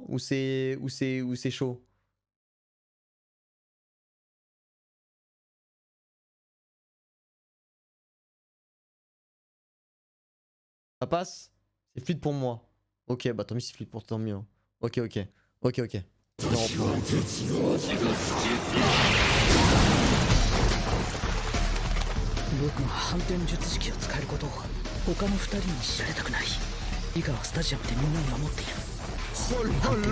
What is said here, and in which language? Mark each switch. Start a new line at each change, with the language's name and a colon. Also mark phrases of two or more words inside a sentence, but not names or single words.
French: Ou c'est chaud? Ça passe? C'est fluide pour moi. Ok, bah tant mieux si c'est fluide pour toi, tant mieux. Ok. Non,
Japanese: 僕が反転術式を使えることを他の2人に知られたくない。リカはスタジアムでみんなに守っている。
French: Oh
Japanese: 反
French: là